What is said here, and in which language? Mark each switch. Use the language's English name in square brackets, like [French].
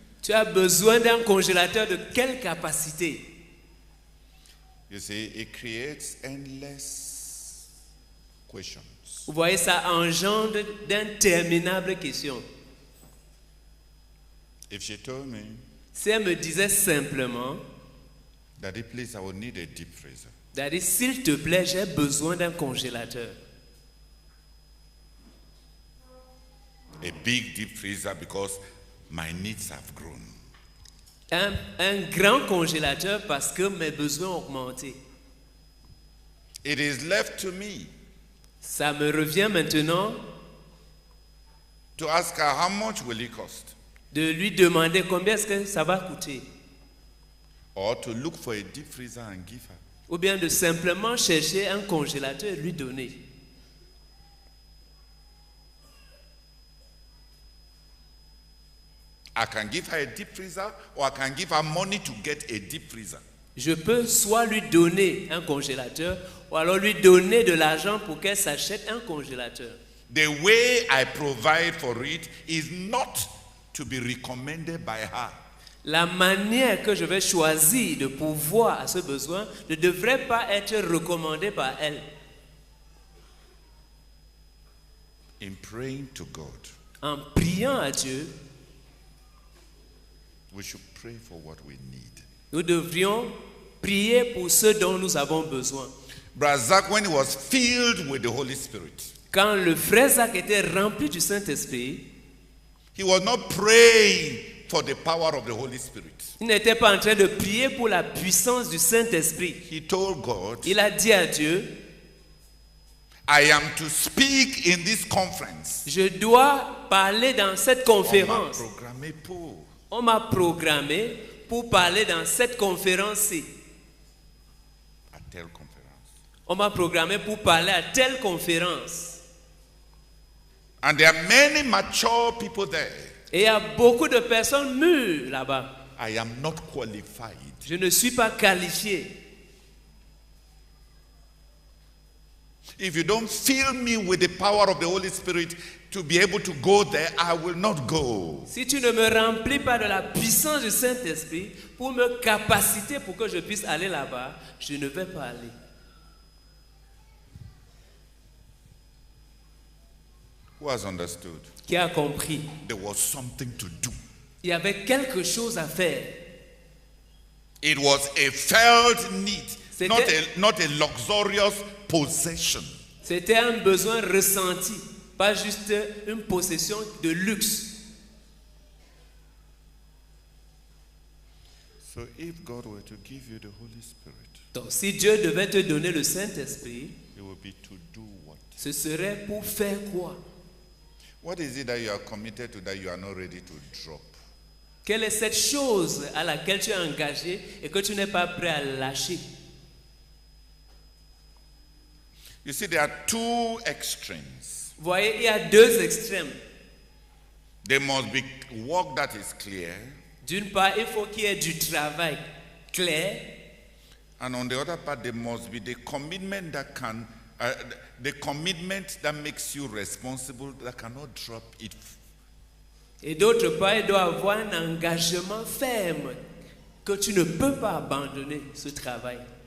[French] Tu as besoin d'un congélateur de quelle capacité? [English] You see, it creates endless questions. [French] Vous voyez, ça engendre d'interminables questions. [English] If she told me, [French] Si elle me disait simplement, [English] Daddy, please, I will need a deep freezer. [French] Daddy, s'il te plaît, j'ai besoin d'un congélateur. [English] A big deep freezer because my needs have grown. [French] Un grand congélateur parce que mes besoins ont augmenté. [English] It is left to me [French] Ça me revient maintenant [English] to ask her how much will it cost, [French] de lui demander combien est-ce que ça va coûter. [English] or to look for a deep freezer and give her. [French] Ou bien de simplement chercher un congélateur et lui donner. [English] I can give her a deep freezer, or I can give her money to get a deep freezer. [French] Je peux soit lui donner un congélateur ou alors lui donner de l'argent pour qu'elle s'achète un congélateur. [English] The way I provide for it is not to be recommended by her. [French] La manière que je vais choisir de pourvoir à ce besoin ne devrait pas être recommandée par elle. [English] In praying to God, [French] En priant à Dieu, [English] we should pray for what we need. [French] nous devrions prier pour ce dont nous avons besoin. [English] Brother Zach, when he was filled with the Holy Spirit, [French] Quand le frère Zach était rempli du Saint-Esprit, [English] he was not praying for the power of the Holy Spirit. [French] il n'était pas en train de prier pour la puissance du Saint-Esprit. [English] He told God, [French] Il a dit à Dieu, [English] I am to speak in this conference. [French] je dois parler dans cette On m'a conférence. programmé pour. On m'a programmé pour parler dans cette conférence-ci. À telle conférence. On m'a programmé pour parler à telle conférence. [English] And there are many mature people there. [French] Et il y a beaucoup de personnes mûres là-bas. [English] I am not qualified. [French] Je ne suis pas qualifié. [English] If you don't fill me with the power of the Holy Spirit to be able to go there, I will not go. [French] Si tu ne me remplis pas de la puissance du Saint-Esprit pour me capaciter pour que je puisse aller là-bas, je ne vais pas aller. [English] Who has understood? [French] Qui a compris? [English] There was something to do. [French] Il y avait quelque chose à faire. [English] It was a felt need, [French] C'était- [English] not a luxurious possession. [French] C'était un besoin ressenti, pas juste une possession de luxe. [English] So if God were to give you the Holy Spirit, [French] Donc si Dieu devait te donner le Saint-Esprit, [English] it would be to do what? [French] ce serait pour faire quoi? [English] What is it that you are committed to that you are not ready to drop? [French] Quelle est cette chose à laquelle tu es engagé et que tu n'es pas prêt à lâcher? [English] You see, there are two extremes. [French] Vous voyez, il y a deux extrêmes. [English] There must be work that is clear, [French] D'une part, il faut qu'il y ait du travail clair. [English] and on the other part, there must be the commitment the commitment that makes you responsible, that cannot drop it. [French] Et d'autre part, il doit avoir un engagement ferme que tu ne peux pas abandonner ce travail.